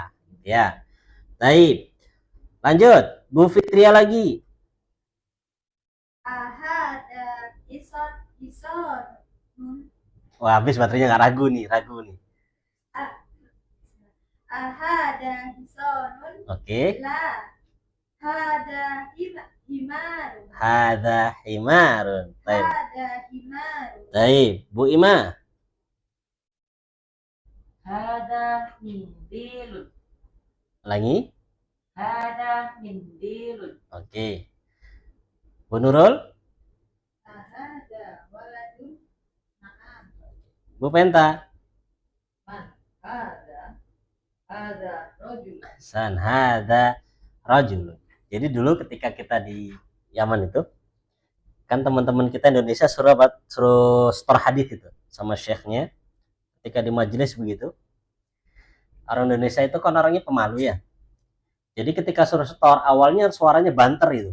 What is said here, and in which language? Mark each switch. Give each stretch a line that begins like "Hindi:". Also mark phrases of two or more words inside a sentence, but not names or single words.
Indonesian: Ya, baik. Lanjut, Bu Fitria lagi.
Arabic: أهذا حصان.
Indonesian: Wah, habis baterainya nggak ragu nih.
Arabic: أهذا حصانٌ.
Indonesian: Oke.
Arabic: لا هذا حمارٌ. هذا حمارٌ. Baik. هذا حمارٌ.
Indonesian: Baik, Bu Ima.
Arabic: هذا منديلٌ.
Indonesian: Ulangi.
Arabic: هذا منديلٌ.
Indonesian: Oke. Bu Nurul.
Arabic: أهذا ولدٌ. نعم.
Indonesian: Bu Penta.
Arabic: من هذا رجل. San هذا رجل.
Indonesian: Jadi dulu ketika kita di Yaman itu, kan teman-teman kita Indonesia suruh setor hadis itu sama syekhnya. Ketika di majelis begitu, orang Indonesia itu kan orangnya pemalu ya. Jadi ketika suruh setor, awalnya suaranya banter itu.